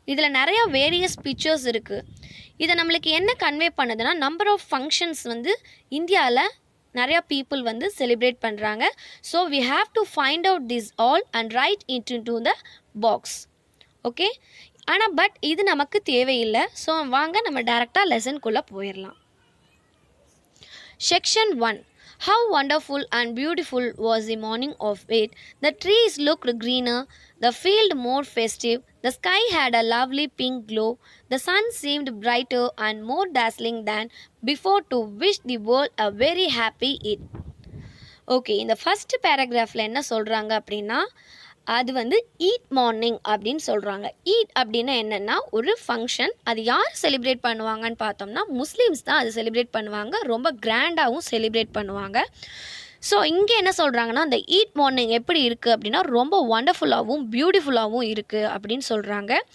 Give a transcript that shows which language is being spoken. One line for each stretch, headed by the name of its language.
Tamil: இதில் நிறையா various pictures இருக்குது. இதை நம்மளுக்கு என்ன கன்வே பண்ணுதுன்னா நம்பர் ஆஃப் ஃபங்க்ஷன்ஸ் வந்து இந்தியாவில் நிறையா பீப்புள் வந்து செலிப்ரேட் பண்ணுறாங்க.
English: So we have to find out this all and write it into the box.
Tamil: Okay, ஆனால் பட் இது நமக்கு தேவையில்லை. ஸோ வாங்க நம்ம டேரெக்டாக லெசனுக்குள்ளே போயிடலாம்.
English: Section 1. How wonderful and beautiful was the morning of it. The trees looked greener, the field more festive, the sky had a lovely pink glow, the sun seemed brighter and more dazzling than before to wish the world a very happy it.
Tamil: Okay, இந்த first பேராகிராஃபில் என்ன சொல்கிறாங்க அப்படின்னா அது வந்து eat morning அப்படின்னு சொல்கிறாங்க. Eat அப்படின்னா என்னென்னா ஒரு ஃபங்க்ஷன். அது யார் செலிப்ரேட் பண்ணுவாங்கன்னு பார்த்தோம்னா முஸ்லீம்ஸ் தான் அது செலிப்ரேட் பண்ணுவாங்க. ரொம்ப கிராண்டாகவும் செலிப்ரேட் பண்ணுவாங்க. ஸோ இங்கே என்ன சொல்கிறாங்கன்னா அந்த ஈட் மார்னிங் எப்படி இருக்குது அப்படின்னா ரொம்ப ஒண்டர்ஃபுல்லாகவும் பியூட்டிஃபுல்லாகவும் இருக்குது அப்படின்னு சொல்கிறாங்க.